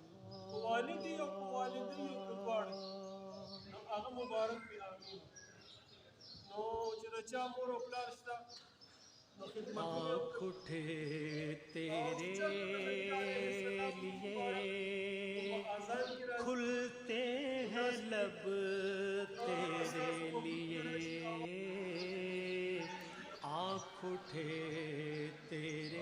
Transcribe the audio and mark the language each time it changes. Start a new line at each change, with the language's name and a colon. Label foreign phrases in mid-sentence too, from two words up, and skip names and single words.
Pashto: والدي او والدي دواړه هغه مبارک وي امين نو چې د چا مور او پلار شته
Urdu: آنکھ اٹھے تیرے لیے کھلتے ہیں لب تیرے لیے آنکھ اٹھے تیرے